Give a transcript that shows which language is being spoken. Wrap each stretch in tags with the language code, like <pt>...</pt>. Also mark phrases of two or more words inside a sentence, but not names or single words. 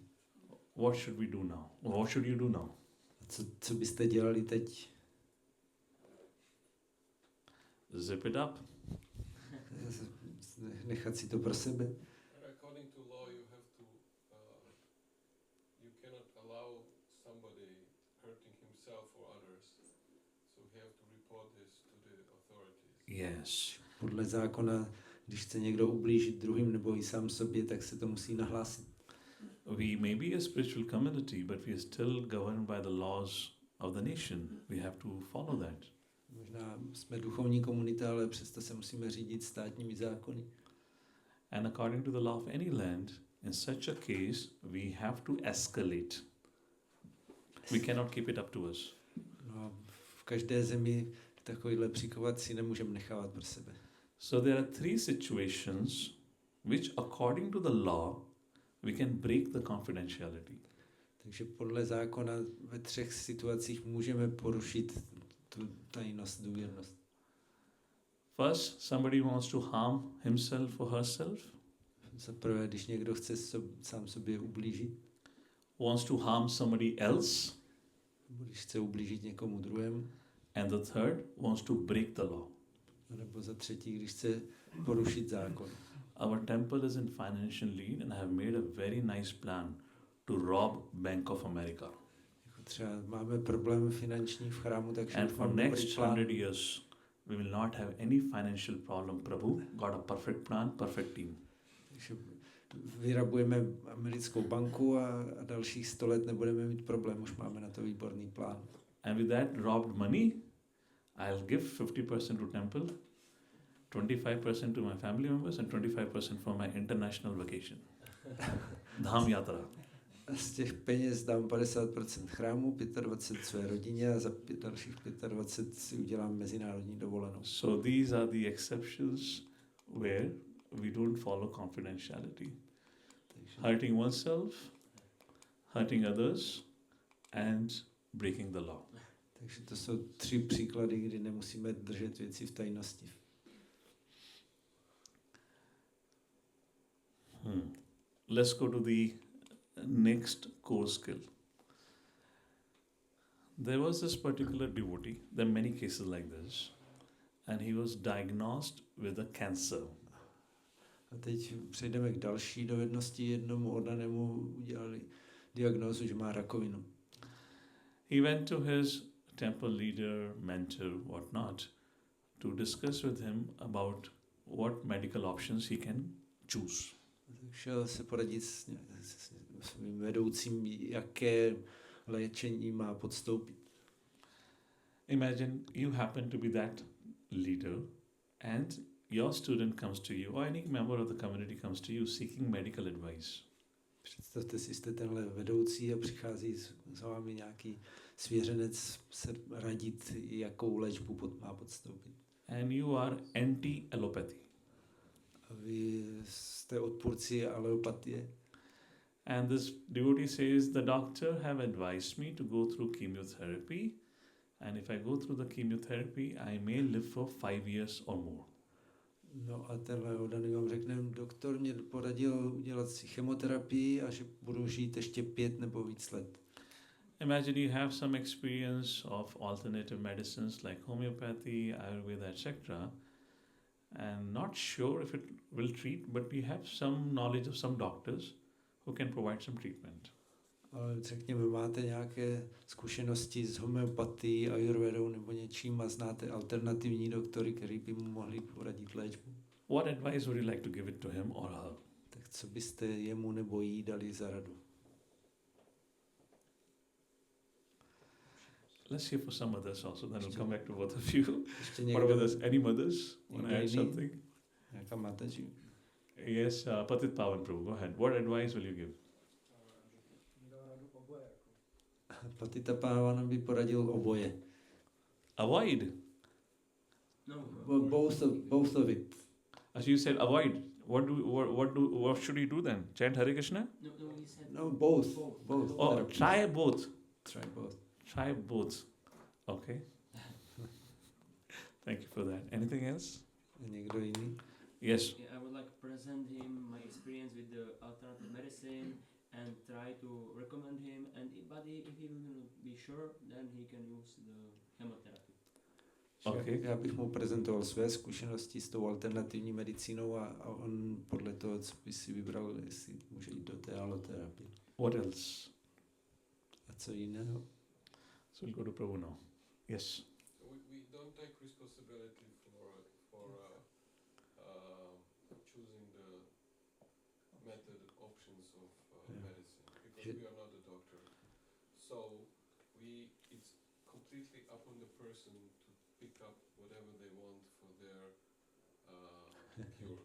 <en>What should we do now? Or what should you do now?</en> <cs>A co byste dělali teď?</cs> <en>Zip it up.</en> <cs>Nechat si to pro sebe.</cs> <en>According to law, you have to, you cannot allow somebody hurting himself or others, so you have to report this to the authorities. Yes.</en> <cs>Podle zákona, když chce někdo ublížit druhým nebo i sám sobě, tak se to musí nahlásit.</cs> <en>We may be a spiritual community, but we are still governed by the laws of the nation. We have to follow that.</en> <cs>Možná jsme duchovní komunita, ale přesto se musíme řídit státními zákony.</cs> <en>And according to the law of any land, in such a case, we have to escalate. We cannot keep it up to us.</en> <cs>No a v každé zemi takovýhle příkovat si nemůžeme nechávat pro sebe.</cs> <en>So there are three situations which, according to the law, we can break the confidentiality.</en> <cs>Takže podle zákona ve 3 situacích můžeme porušit tu tajnost, důvěrnost.</cs> <en>First, somebody wants to harm himself or herself.</en> <cs>Za prvé, když někdo chce sám sobě ublížit,</cs> <en>Wants to harm somebody else.</en> <cs>nebo když chce ublížit někomu druhému,</cs> <en>And the third wants to break the law.</en> <cs>nebo za třetí, když chce porušit zákon.</cs> <en>Our temple is in financial need and I have made a very nice plan to rob Bank of America.</en> <cs>Jako třeba máme problém finanční v chrámu, takže</cs> <en>And for</en> <cs>mám</cs> <en>next</en> <cs>dobrý plán.</cs> <en>100 years, we will not have any financial problem. Prabhu got a perfect plan, perfect team.</en> <cs>Takže vyrabujeme americkou banku a dalších 100 let nebudeme mít problém, už máme na to výborný plán.</cs> <en>And with that robbed money, I'll give 50% to temple, 25% to my family members and 25% for my international vacation.</en> <hi>Dham yatra.</hi> <cs>A z těch peněz dám 50% chrámu, 25% své rodině a za dalších 25% si udělám mezinárodní dovolenou.</cs> <en>So these are the exceptions where we don't follow confidentiality.</en> <cs>Takže,</cs> <en>Hurting oneself, hurting others, and breaking the law.</en> <cs>takže to jsou 3 příklady, kdy nemusíme držet věci v tajnosti.</cs> <en>Let's go to the next core skill. There was this particular devotee, there are many cases like this, and he was diagnosed with a cancer.</en> <cs>A teď přejdeme k další dovednosti. Jednomu oddanému udělali diagnózu, že má rakovinu.</cs> <en>He went to his temple leader, mentor, whatnot, to discuss with him about what medical options he can choose.</en> <cs>Šel se poradit s svým vedoucím, jaké léčení má podstoupit.</cs> <en>Imagine you happen to be that leader and your student comes to you or any member of the community comes to you seeking medical advice.</en> <cs>Představte si, jste tenhle vedoucí a přichází za vámi nějaký svěřenec se radit, jakou léčbu má podstoupit.</cs> <en>And you are anti-allopathy.</en> <cs>A vy jste odpůrci alopatie.</cs> <en>And this devotee says, the doctor have advised me to go through chemotherapy, and if I go through the chemotherapy, I may live for 5 years or more.</en> <cs>No a tenhle oddaný vám řekne, doktor mě poradil udělat si chemoterapii a že budu žít ještě 5 nebo víc let.</cs> <en>Imagine you have some experience of alternative medicines like homeopathy, Ayurveda, etc. and not sure if it will treat, but you have some knowledge of some doctors who can provide some treatment.</en> <cs>Ale řekněme, máte nějaké zkušenosti s homeopatií, ayurvedou nebo něčím a znáte alternativní doktory, který by mu mohli poradit léčbu.</cs> <en>What advice would you like to give it to him or her?</en> <cs>Tak co byste jemu nebo jí dali za radu?</cs> <en>Let's hear for some others also, then we'll come back to both of you.</en> <cs>Ještě</cs> <en>What about this? Any mothers? Want to add</en> <cs>Někdo jiný?</cs> <en>something?</en> <cs>Nějaká mateři?</cs> <en>Yes, Patit Pavan Prabhu, go ahead. What advice will you give?</en> <cs>Patita Pávana by poradil oboje.</cs> <en>Avoid. No. Both of it. As you said, avoid. What should he do then? Chant Hare Krishna? No, he said No, both. Oh, Therapy. try both. Try both. Try both. Okay. Thank you for that. Anything else?</en> <cs>Někdo jiný?</cs> <en>Yes. Yeah, I would like to present him my experience with the alternative medicine and try to recommend him. But if he will be sure, then he can use the chemotherapy. Okay.</en> <cs>Já bych mu prezentoval své zkušenosti s tou alternativní medicínou a on podle toho, co by si vybral, jestli může jít do té aloterapie.</cs> <en>What else?</en> <cs>A co jiného?</cs> <en>So we'll go to Prabhu now. Yes. We don't take responsibility for choosing the method options of Yeah. medicine because we are not a doctor. So it's completely up on the person to pick up whatever they want for their cure.</en>